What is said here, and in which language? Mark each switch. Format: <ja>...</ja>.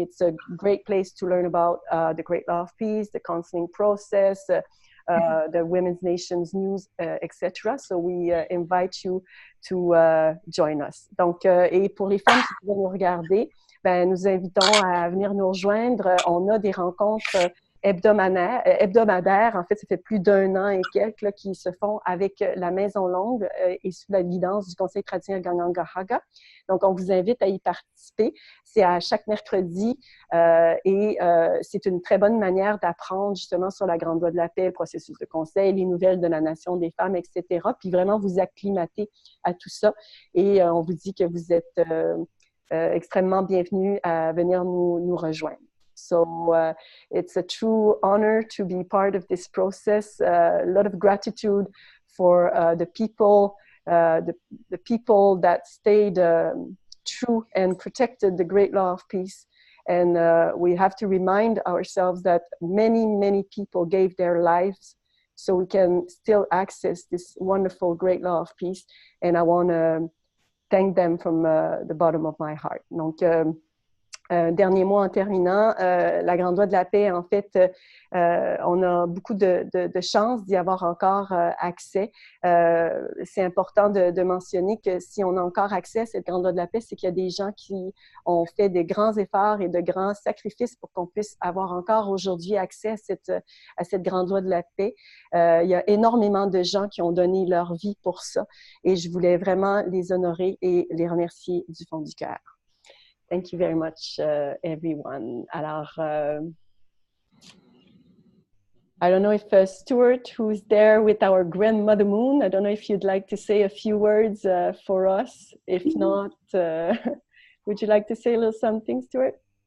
<en>It's a great place to learn about the Great Law of Peace, the counseling process, the Women's Nations news, etc. So we invite you to join us.</en> <fr>Donc, et pour les femmes qui vont nous regarder, ben, nous invitons à venir nous rejoindre. On a des rencontres hebdomadaires. En fait, ça fait plus d'1 an et quelques là, qui se font avec la Maison Longue et sous la guidance du Conseil traditionnel Kanyen'kehá:ka. Donc, on vous invite à y participer. C'est à chaque mercredi et c'est une très bonne manière d'apprendre justement sur la Grande Loi de la paix, le processus de conseil, les nouvelles de la Nation des femmes, etc. Puis vraiment vous acclimater à tout ça. Et on vous dit que vous êtes extrêmement bienvenus à venir nous rejoindre.</fr> <en>So it's a true honor to be part of this process. A lot of gratitude for the people that stayed true and protected the great law of peace. And we have to remind ourselves that many, many people gave their lives so we can still access this wonderful great law of peace. And I want to thank them from the bottom of my heart.</en> <fr>Donc, dernier mot en terminant, la Grande Loi de la paix, en fait, on a beaucoup de chances d'y avoir encore accès. C'est important de mentionner que si on a encore accès à cette Grande Loi de la paix, c'est qu'il y a des gens qui ont fait de grands efforts et de grands sacrifices pour qu'on puisse avoir encore aujourd'hui accès à cette Grande Loi de la paix. Il y a énormément de gens qui ont donné leur vie pour ça et je voulais vraiment les honorer et les remercier du fond du cœur.</fr> <en>Thank you very much, everyone. Alors, I don't know if Stuart, who's there with our grandmother moon, I don't know if you'd like to say a few words for us. If not, would you like to say a little something, Stuart?</en>